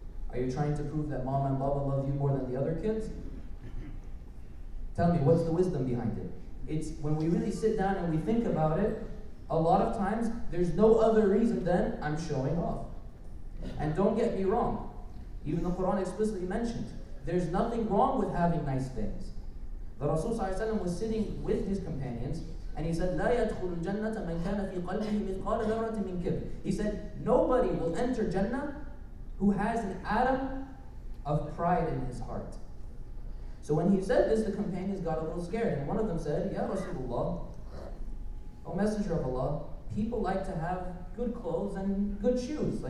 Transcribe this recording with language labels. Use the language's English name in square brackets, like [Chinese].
[English] Are you trying to prove that mom and baba love you more than the other kids? Tell me, what's the wisdom behind it? It's when we really sit down and we think about it, a lot of times there's no other reason than I'm showing off. And don't get me wrong, even the Quran explicitly mentions there's nothing wrong with having nice things. The Rasul ﷺ was sitting with his companions and he said, [Arabic] لا يدخل الجنة من كان في قلبه مثقال ذرة من كبر. [English] He said, nobody will enter Jannah who has an atom of pride in his heart. So when he said this, the companions got a little scared, and one of them said, [Arabic] Ya Rasulullah, [English] O Messenger of Allah, people like to have good clothes and good shoes.